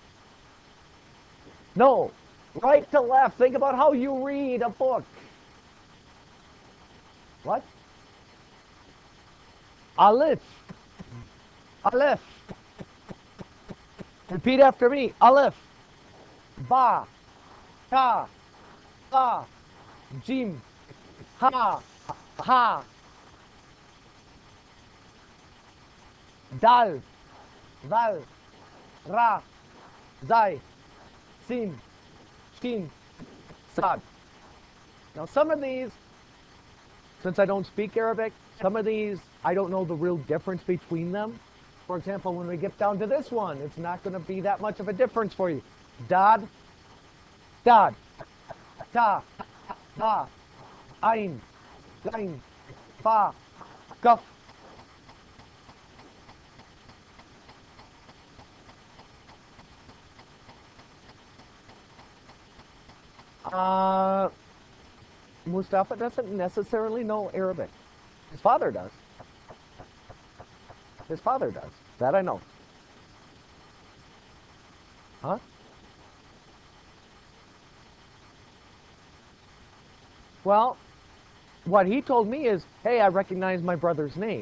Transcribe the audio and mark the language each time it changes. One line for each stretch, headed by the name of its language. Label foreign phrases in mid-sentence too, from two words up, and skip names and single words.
English: No. Right to left. Think about how you read a book. What? Aleph. Aleph. Repeat after me. Aleph.
Arabic: باء. تاء. تاء. جيم. حاء. حاء. Dal. ذال. راء. Zai. سين. شين. Sad.
English: Now some of these, since I don't speak Arabic, some of these, I don't know the real difference between them. For example, when we get down to this one, it's not going to be that much of a difference for you.
Arabic: ضاد، ضاد, طاء، طاء، عين، غين، فاء، قاف.
English: Uh, Mustafa doesn't necessarily know Arabic. His father does. His father does. That I know. Huh? Well, what he told me is, hey, I recognize my brother's name.